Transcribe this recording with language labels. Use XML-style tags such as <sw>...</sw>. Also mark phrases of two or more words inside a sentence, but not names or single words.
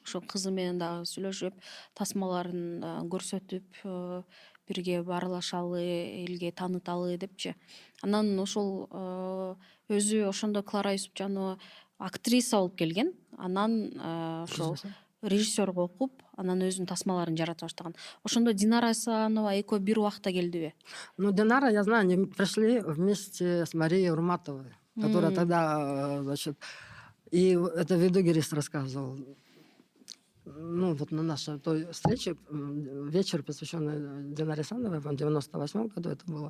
<ky>Ошо кызы менен дагы сүйлөшүп, тасмаларын көрсөтүп, бирге баарлашалы, элге тааныталы депчи. Анан ошол өзү ошондо Клара Юсупжанова актриса болуп келген. Анан ошол режиссерго окуп, анан өзүнүн тасмаларын жарата баштаган. Ошондо Динара Асанова экөө бир убакта келдиби?</ky> <ru>Ну, Динара, я знаю, они пришли вместе с Марией Урматовой, которая тогда, значит, и это Видугерис рассказывал. Ну, вот на нашей той встрече, вечер, посвященный Динаре Асановой, в 98 году это было.</ru>